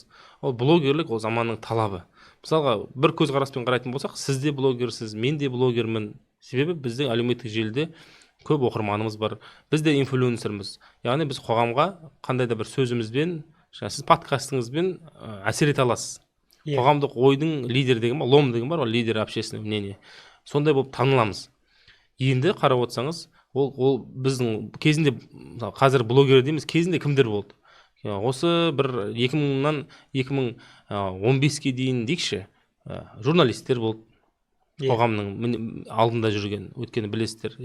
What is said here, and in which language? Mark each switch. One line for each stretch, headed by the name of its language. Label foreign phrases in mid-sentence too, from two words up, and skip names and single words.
Kazakh: Ол блогерлік, ол заманның талабы. Мысалға, бір көзқараспен қарайтын болсақ, сіз де блогерсіз, мен де блогермін. Себебі біздің әлеуметтік желіде көп оқырманымыз бар. Біз де инфлюенсерміз. Яғни біз қоғамға қандай да бір сөзімізбен, сіз подкастыңызбен әсер ете аласыз. Қоғамдық ойдың лидері деген бар, лом деген бар, ол
Russian: лидер общественного мнения.
Kazakh: Сондай болып таныламыз. Енді қарап отырсаңыз, ол біздің кезінде, қазір блогер дейміз, кезінде кімдер болды? Осы бір 2000-нан 2015-ке дейін дейікші, журналистер болды. Қоғамның алдында жүрген, өткені білесіздер, иә.